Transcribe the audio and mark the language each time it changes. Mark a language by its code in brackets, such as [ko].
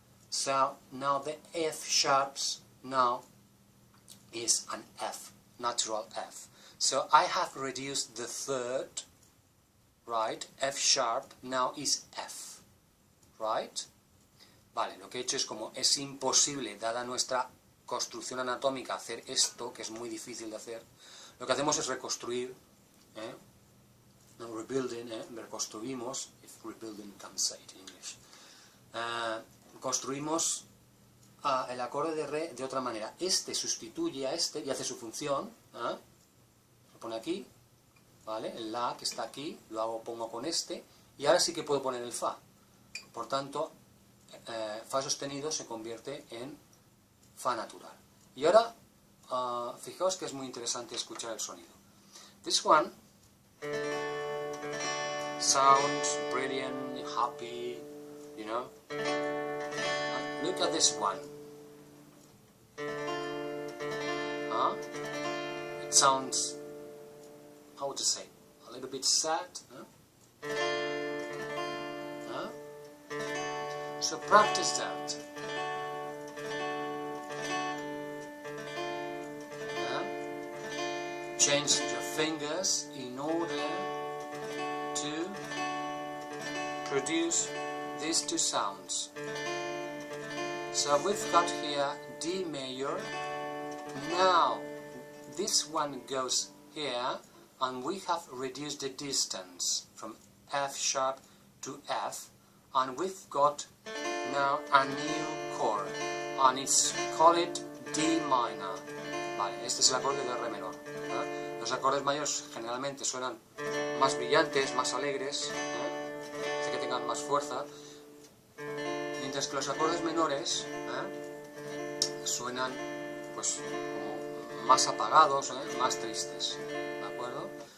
[en] So now the F sharps now is an F, natural F. So I have reduced the third, right? F sharp now is F, right? [es] Vale, lo que he hecho es, como es imposible, dada nuestra construcción anatómica, hacer esto, que es muy difícil de hacer, lo que hacemos es reconstruir, no, rebuilding, reconstruimos, [en] if rebuilding can say it in English, [es] construimos el acorde de re de otra manera. Este sustituye a este y hace su función, lo pone aquí, ¿vale? El la que está aquí, pongo con este, y ahora sí que puedo poner el fa. Por tanto, fa sostenido se convierte en fa natural. Y ahora, fijaos que es muy interesante escuchar el sonido. [en] This one sounds brilliant, happy, you know. Look at this one. It sounds, how would you say, a little bit sad. So practice that. Change your fingers in order introduce these two sounds. So we've got here D major. Now this one goes here, and we have reduced the distance from F sharp to F, and we've got now a new chord, and it's called D minor. [es] Vale, este es el acorde de Re menor. Los acordes mayores generalmente suenan más brillantes, más alegres, hace que tengan más fuerza, mientras que los acordes menores suenan pues como más apagados, más tristes, ¿de acuerdo?